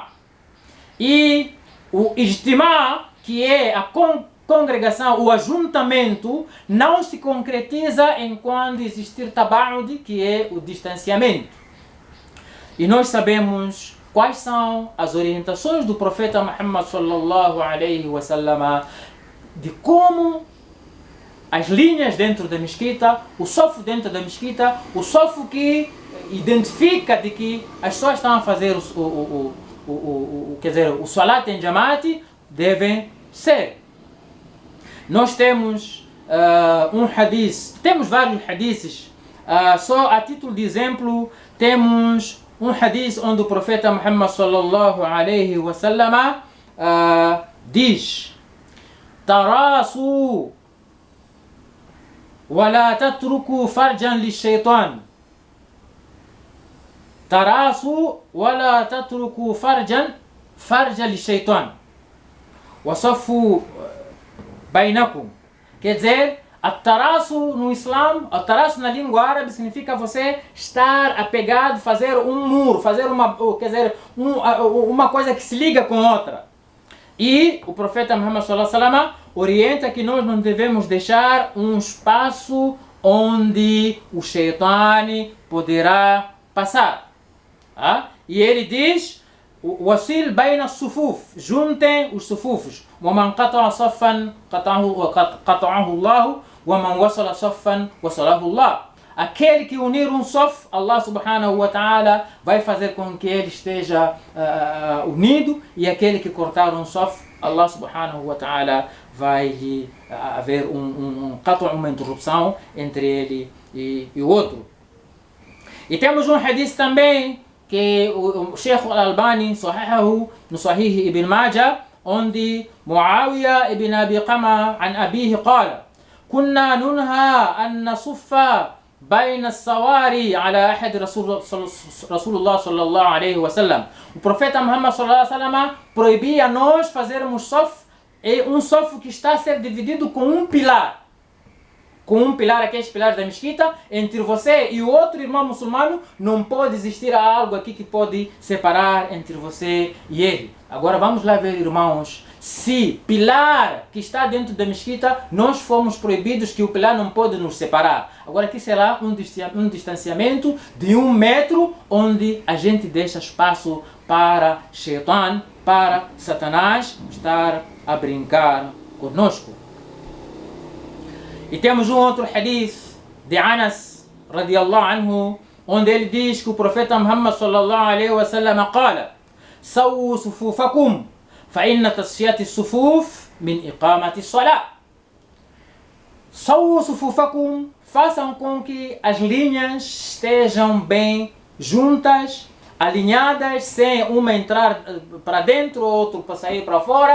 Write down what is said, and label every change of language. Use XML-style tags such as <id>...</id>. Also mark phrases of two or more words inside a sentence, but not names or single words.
<pt>E o ijtima', que é a congregação, o ajuntamento, não se concretiza enquanto existir taba'ud, que é o distanciamento. E nós sabemos quais são as orientações do profeta Muhammad</pt> <ar>صلى الله عليه وسلم</ar> <pt>de como as linhas dentro da mesquita, o sofo dentro da mesquita, o sofo que identifica de que as pessoas estão a fazer o salat em Jamaat devem ser. Nós temos um hadith, temos vários hadiths, só a título de exemplo, temos um hadith onde o profeta Muhammad</pt> <ar>صلى الله عليه وسلم</ar> <pt>diz:</pt> <ar>Tarasu ولا تتركوا فرجا للشيطان تراسوا ولا تتركوا فرجا للشيطان وصفوا بينكم.</ar> <pt>Quer dizer, ataraço no Islã, ataraço na língua árabe significa você estar apegado, fazer um muro, fazer uma coisa que se liga com outra. E o profeta Muhammad</pt> <ar>صلى الله عليه وسلم</ar> <pt>orienta que nós não devemos deixar um espaço onde o Shaitani poderá passar. E ele diz:</pt> <ar>وصل بين صفوف,</ar> <pt>juntem os sufufos.</pt> <ar>وَمَنْ قَطَعَ صَفًّا قَطَعَهُ اللَّهُ وَمَنْ وَصَلَ صَفًّا وَصَلَهُ اللَّهُ.</ar> <pt>Aquele que unir um saf,</pt> <ar>الله سبحانه وتعالى</ar> <pt>vai fazer com que ele esteja unido, e aquele que cortar um saf,</pt> <ar>الله سبحانه وتعالى</ar> <pt>vai haver uma interrupção entre ele e o outro. E temos um hadith também que o Sheikh Al-Albani sahihahu no Sahih Ibn Majah, onde Muawiyah ibn Abi Qama</pt> <ar>عن أبيه قال: كنا ننهى أن نصف بين السواري على أحد رسول الله صلى الله عليه وسلم.</ar> <pt>O profeta Muhammad</pt> <ar>صلى الله عليه وسلم</ar> <pt>proibia nós fazermos saf, um saf que está a ser dividido com um pilar. Com um pilar, aqueles pilares da mesquita, entre você e o outro irmão muçulmano, não pode existir algo aqui que pode separar entre você e ele. Agora vamos lá ver, irmãos, se pilar que está dentro da mesquita, nós fomos proibidos que o pilar não pode nos separar. Agora aqui será um distanciamento de 1 metro, onde a gente deixa espaço para Shaitan, para Satanás estar a brincar conosco. E temos um outro hadith de Anas</pt> <ar>رضي الله عنه,</ar> <pt>onde ele diz que o profeta</pt> <ar>Muhammad صلى الله عليه وسلم قال: سووا صفوفكم فإن تصفية الصفوف من إقامة الصلاة. سووا صفوفكم,</ar> <pt>façam com que as linhas estejam bem juntas, alinhadas, sem uma entrar para dentro, outro para sair para fora.</pt>